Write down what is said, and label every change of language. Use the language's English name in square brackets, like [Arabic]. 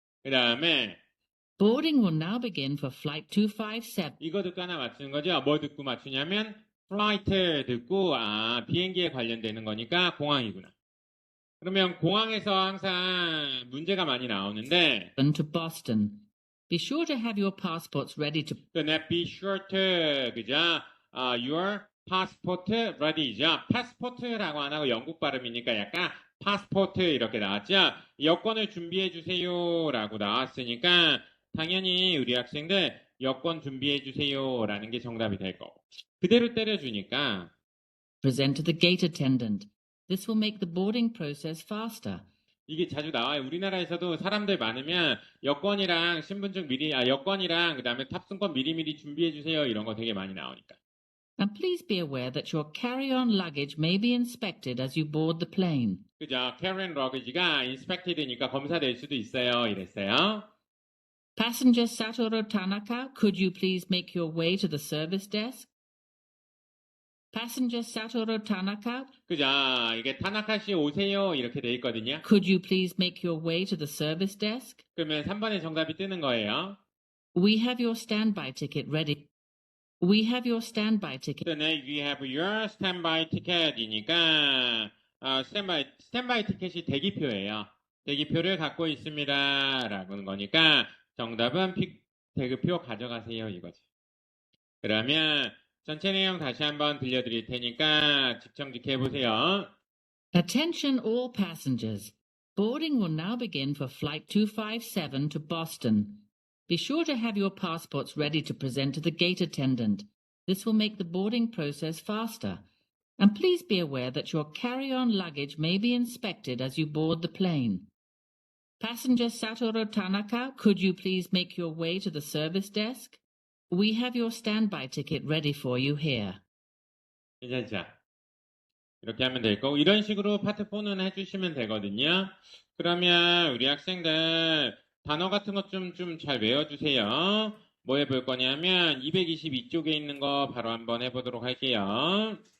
[Korean] 그 다음에 [English] Boarding will now begin for Flight 257. [Korean] 이거 듣고 하나 맞추는 거죠. 뭐 듣고 맞추냐면 flight 듣고 비행기에 관련되는 거니까 공항이구나. 그러면 공항에서 항상 문제가 많이 나오는데 [English] To Boston. Be sure to have your passports ready to be sure to [Korean] 그죠? [English] Your passport ready죠. [Korean] passport라고 안 하고 영국 발음이니까 약간 passport 이렇게 나왔죠. 여권을 준비해 주세요라고 나왔으니까 당연히 우리 학생들 여권 준비해 주세요라는 게 정답이 될 거고 그대로 때려주니까 [English] present to the gate attendant. This will make the boarding process faster. [Korean] 이게 자주 나와요. 우리나라에서도 사람들 많으면 여권이랑 신분증 미리 여권이랑 그다음에 탑승권 미리미리 준비해 주세요 이런 거 되게 많이 나오니까. [English] And please be aware that your carry-on luggage may be inspected as you board the plane. [Korean] 그죠? carry-on luggage가 inspected니까 검사될 수도 있어요. 이랬어요. [English] Passenger Satoru Tanaka, could you please make your way to the service desk? Passenger Satoru Tanaka, [Korean] 그죠? 이게 타나카 씨 오세요 이렇게 돼 있거든요. [English] could you please make your way to the service desk? [Korean] 그러면 3번의 정답이 뜨는 거예요. [English] We have your standby ticket ready. We have your standby ticket. [Korean] 그다음에 [English] we have your standby ticket [Korean] 이니까 스탠바이 티켓이 대기표예요. 대기표를 갖고 있습니다라는 거니까 정답은 대기표 가져가세요 이거지. 그러면 전체 내용 다시 한번 들려드릴 테니까 집중직해 해보세요. [English] Attention all passengers. Boarding will now begin for Flight 257 to Boston. Be sure to have your passports ready to present to the gate attendant. This will make the boarding process faster. And please be aware that your carry-on luggage may be inspected as you board the plane. Passenger Satoru Tanaka, could you please make your way to the service desk? We have your standby ticket ready for you here. [Korean] 괜찮죠? 이렇게 하면 될 거고 이런 식으로 파트 4는 해주시면 되거든요. 그러면 우리 학생들 단어 같은 것 좀 잘 외워주세요. 뭐 해볼 거냐면 222쪽에 있는 거 바로 한번 해보도록 할게요.